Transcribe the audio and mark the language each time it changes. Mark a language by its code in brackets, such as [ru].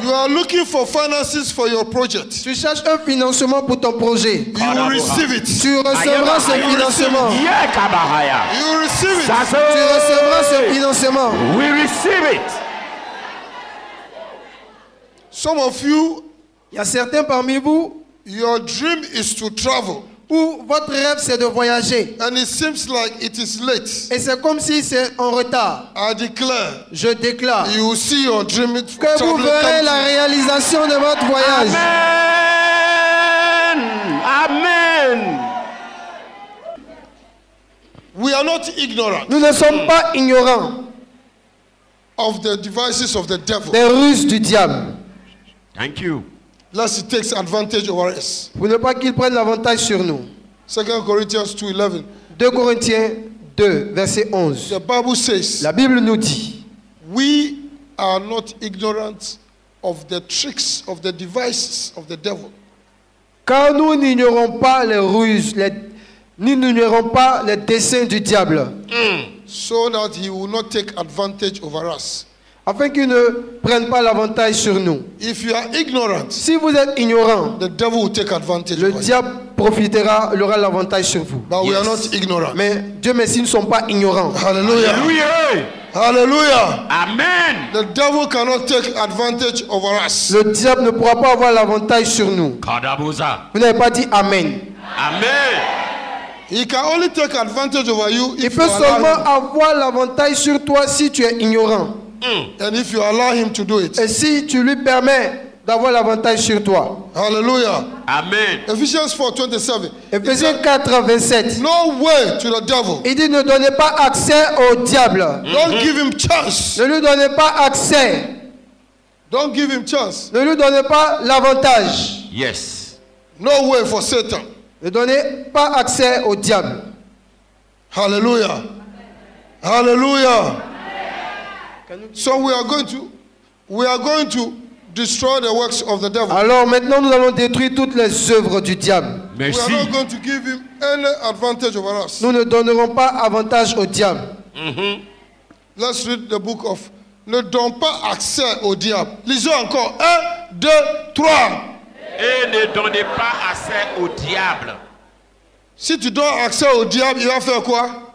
[en] You are looking for finances for your project. [fr] Tu cherches un financement pour ton projet. [en] You will receive it. [fr] Tu recevras ce financement. [en] Yeah, Kabahaya. You will receive it. That's [fr] Tu recevras ce financement. [en] We receive it. Some of you, [fr] Il y a certains parmi vous, [en] your dream is to travel. [fr] Ou votre rêve c'est de voyager. [en] And it seems like it is late. [fr] Et c'est comme si c'est en retard. [en] I declare, [fr] Je déclare [en] you will see your dream [fr] que vous verrez la réalisation de votre voyage. Amen. Amen. [en] We are not ignorant [fr] Nous ne sommes pas ignorants [en] of the devices of the devil. [fr] des ruses du diable. [en] Thank you. Lest he takes advantage over us. [fr] Pour ne pas qu'il prenne l'avantage sur nous. [en] 2 Corinthians 2:11. [fr] 2 Corinthiens 2, verset 11. [en] The Bible says, [fr] La Bible nous dit, [en] we are not ignorant of the tricks, of the devices of the devil. [fr] car nous n'ignorons pas les ruses, nous n'ignorons pas les desseins du diable, [en] So that he will not take advantage over us. [fr] afin qu'il ne prenne pas l'avantage sur nous. [en] If you are ignorant, [fr] Si vous êtes ignorant, [en] the devil will take advantage [fr] le [en] over you. [fr] diable profitera, il aura l'avantage sur vous. [en] But we are not ignorant. [fr] Mais Dieu merci, nous ne sommes pas ignorants. Hallelujah. Hallelujah. Hallelujah. Amen. [en] The devil cannot take advantage over us. [fr] Le diable ne pourra pas avoir l'avantage sur nous. Kadaboza. Vous n'avez pas dit Amen. Amen. [en] He can only take advantage over you [fr] Il [en] if you [fr] peut [en] allow [fr] seulement [en] him. [fr] avoir l'avantage sur toi si tu es ignorant. [en] And if you allow him to do it. [fr] Et si tu lui permets d'avoir l'avantage sur toi. Hallelujah. Amen. [en] Ephesians 4:27. [fr] Éphésiens 4, 27. [en] No way to the devil. [fr] Il dit ne donnez pas accès au diable. [en] Don't give him chance. [fr] Ne lui donnez pas accès. [en] Don't give him chance. [fr] Ne lui donnez pas l'avantage. [en] Yes. No way for Satan. [fr] Ne donnez pas accès au diable. Hallelujah. Hallelujah. [en] So we are going to destroy the works of the devil. [fr] Alors maintenant nous allons détruire toutes les œuvres du diable. [en] We are [fr] Merci. [en] not going to give him any advantage over us. [fr] Nous ne donnerons pas avantage au diable. [en] Let's read the book of. [fr] Ne donne pas accès au diable. Lisons encore. 1, 2, 3. Et ne donnez pas accès au diable. Si tu donnes accès au diable, il va faire quoi?